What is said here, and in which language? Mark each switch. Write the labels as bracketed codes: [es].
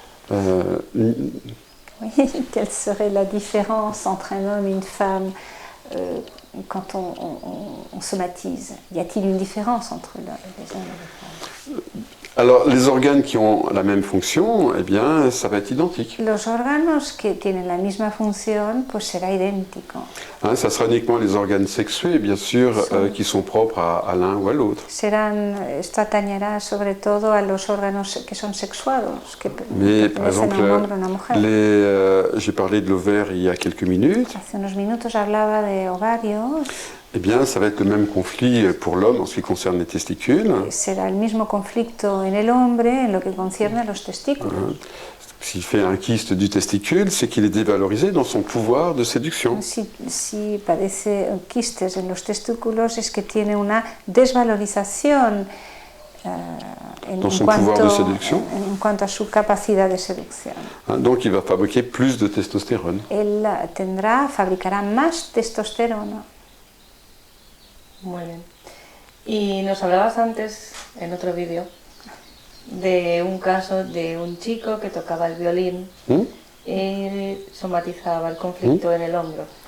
[fr] Oui, quelle serait la différence entre un homme et une femme quand on somatise? Y a-t-il une différence entre les hommes et les femmes? Alors, les organes qui ont la même fonction, eh bien, ça va être identique. [es] Los órganos que tienen la misma función, pues será idéntico. [fr] Ça sera uniquement les organes sexués, bien sûr, qui sont propres à l'un ou à l'autre. [es] Esto atañerá sobre todo a los órganos que son sexuados, que [fr] Mais par exemple, [es] a un hombre o una mujer. [fr] j'ai parlé de l'ovaire il y a quelques minutes. [es] Hace unos minutos hablaba de ovarios. [fr] Eh bien, ça va être le même conflit pour l'homme en ce qui concerne les testicules. [es] Será el mismo conflicto en el hombre en lo que concierne a los testículos. [fr] S'il fait un kyste du testicule, c'est qu'il est dévalorisé dans son pouvoir de séduction. [es] Si padece quistes en los testículos, es que tiene una desvalorización en cuanto a su capacidad de seducción. [fr] Donc, il va fabriquer plus de testostérone. [es] Él fabricará más testosterona. Muy bien. Y nos hablabas antes, en otro vídeo, de un caso de un chico que tocaba el violín y somatizaba el conflicto en el hombro.